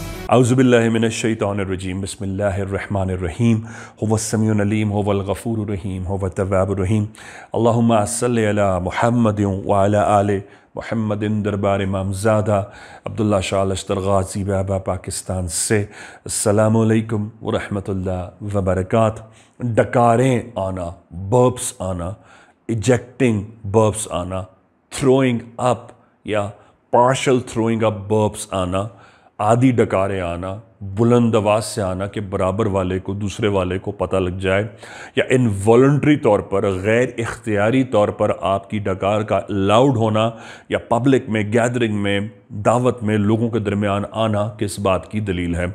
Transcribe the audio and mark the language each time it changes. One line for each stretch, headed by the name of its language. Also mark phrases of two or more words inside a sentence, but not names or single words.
Arabic: أعوذ بالله من الشيطان الرجيم بسم الله الرحمن الرحيم هو السميع العليم هو الغفور الرحيم هو التواب الرحيم اللهم صل على محمد وعلى آل محمد.
Urdu: دربار امامزادہ عبداللہ شاہ لشتر غازی بابا پاکستان سے
Arabic: السلام عليكم ورحمة الله وبركاته.
Urdu: ڈکاریں آنا، برپس آنا,
English: ejecting burps
Urdu: آنا,
English: throwing up
Urdu: یا
English: partial throwing up burps
Urdu: آنا، آدھی ڈکاریں آنا، بلند آواز سے آنا کہ برابر والے کو دوسرے والے کو پتا لگ جائے، یا انوالنٹری طور پر غیر اختیاری طور پر آپ کی ڈکار کا لاؤڈ ہونا، یا پبلک میں گیدرنگ میں دعوت میں لوگوں کے درمیان آنا کس بات کی دلیل ہے.